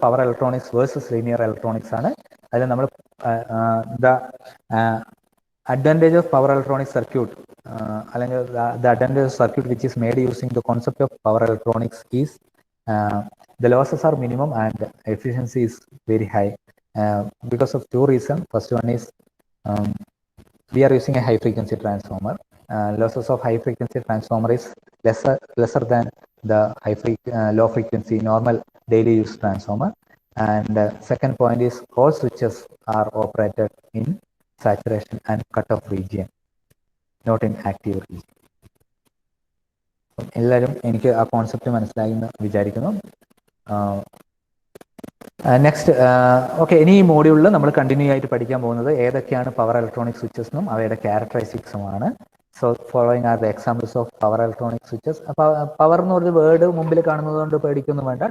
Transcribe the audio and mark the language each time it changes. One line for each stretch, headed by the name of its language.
English: Power electronics versus linear electronics ആണ്. അതിൽ നമ്മൾ the advantage of power electronic circuit അല്ലെങ്കിൽ the advantage of circuit which is made using the concept of power electronics is the losses are minimum and efficiency is very high because of two reasons. First one is we are using a high frequency transformer. Losses of high frequency transformer is lesser than the low frequency normal daily use transformer. And second point is all switches are operated in saturation and cutoff region, not in active region.
Malayalam: എല്ലാവരും എനിക്ക് ആ concept മനസ്സിലായി എന്ന് വിചാരിക്കുന്നു. Next okay, ഇനി ഈ മോഡ്യൂളിൽ നമ്മൾ കണ്ടിന്യൂ ആയിട്ട് പഠിക്കാൻ പോകുന്നത് ഏതൊക്കെയാണ് പവർ ഇലക്ട്രോണിക് സ്വിച്ചസ് എന്നും അവയുടെ ക്യാരക്ടറിസ്റ്റിക്സുമാണ്.
English: So following are the examples of power electronic switches.
Malayalam: Power എന്ന് പറഞ്ഞ വേർഡ് മുമ്പിൽ കാണുന്നത് കൊണ്ട് പേടിക്കൊന്നും വേണ്ട.